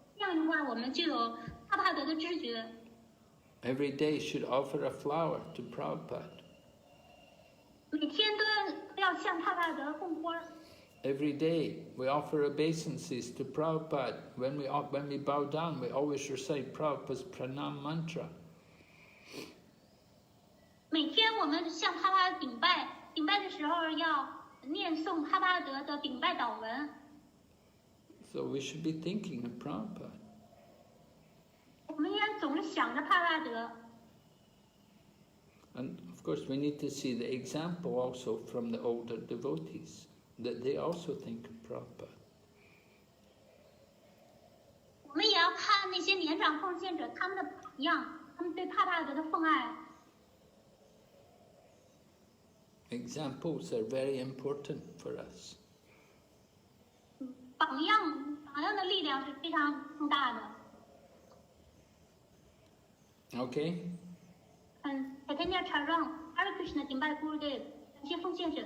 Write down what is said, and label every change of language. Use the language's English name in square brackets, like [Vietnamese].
[Chinese] 这样的话，我们就有帕帕德的知觉。 [English] Every day should offer a flower to Prabhupada. [Chinese] 每天都要向帕帕德供花。 [English] Every day we offer obeisances to Prabhupada. When we bow down, we always recite Prabhupada's pranam mantra. [Chinese] 每天我们向帕帕德顶拜，顶拜的时候要念诵帕帕德的顶拜祷文。 [English] So we should be thinking of Prabhupada. [Chinese] 我们应该总是想着帕帕德。 [English] And of course we need to see the example also from the older devotees, that they also think of Prabhupada. [Chinese] 我们也要看那些年长奉献者他们的榜样。他们对帕帕德的奉爱。 [English] Examples are very important for us. [Chinese] 榜样的力量是非常重大的。 [English] Okay? [Chinese] Chaitanya Charan, Hare Krishna 顶拜 Gurudev，感谢奉献者。